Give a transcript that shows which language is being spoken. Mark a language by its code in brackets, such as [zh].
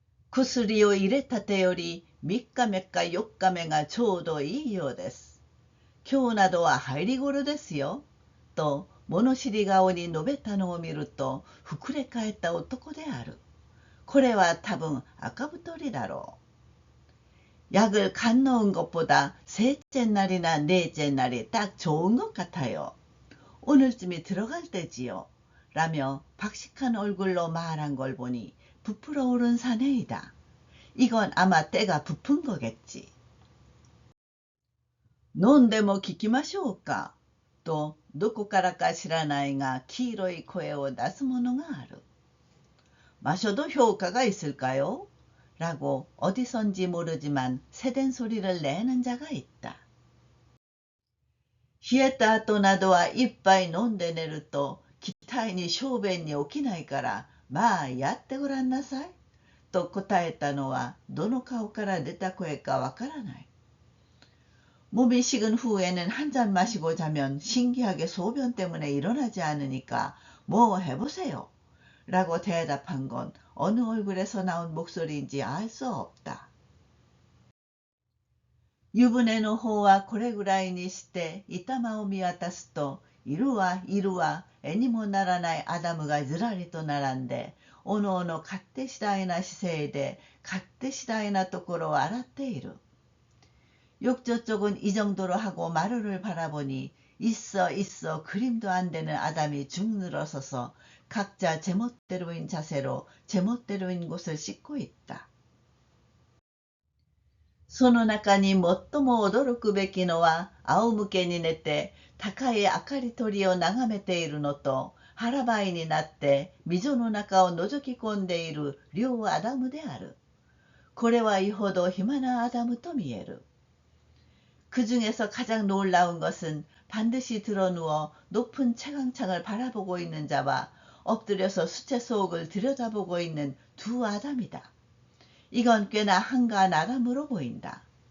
[ja] 薬を入れたてより3日目か4日目がちょうどいいようです。今日などは入り頃ですよ。と物知り顔に述べたのを見ると膨れ返った男である。これは多分赤太りだろう。 [ko] 약을 간 넣은 것보다 셋째 날이나 넷째 날이 딱 좋은 것 같아요. 오늘쯤이 들어갈 때지요. 라며 박식한 얼굴로 말한 걸 보니 부풀어 오른 사내이다. 이건 아마 때가 부푼 거겠지. [ja] 飲んでも聞きましょうかとどこからか知らないが黄色い声を出すものがある。 [ko] 마셔도 효과가 있을까요? 라고 어디선지 모르지만 새된 소리를 내는 자가 있다. [ja] 冷えた後などは一杯飲んで寝ると、期待に小便に起きないから、まあやってごらんなさい。と答えたのは、どの顔から出た声かわからない。 [ko] 몸이 식은 후에는 한 잔 마시고 자면 신기하게 소변 때문에 일어나지 않으니까 뭐 해보세요. 라고 대답한 건 어느 얼굴에서 나온 목소리인지 알 수 없다. [ja] 湯船の方はこれぐらいにして板間を見渡すと、いるわいるわ絵にもならないアダムがずらりと並んで、おのおの勝手次第な姿勢で勝手次第なところを洗っている。 [ko] 욕조쪽은 이 정도로 하고 마루를 바라보니 있어 있어 그림도 안 되는 아담이 죽 늘어서서 각자 제멋대로인 자세로 제멋대로인 곳을 씻고 있다. [ja] その中に最も驚くべきのは、仰向けに寝て高い明かり取りを眺めているのと、腹ばいになって溝の中を覗き込んでいる両アダムである。これはよほど暇なアダムと見える。 [ko] 그 중에서 가장 놀라운 것은 반드시 드러누워 높은 채광창을 바라보고 있는 자와 엎드려서 수채 속을 들여다보고 있는 두 아담이다. 이건 꽤나 한가한 아담으로 보인다.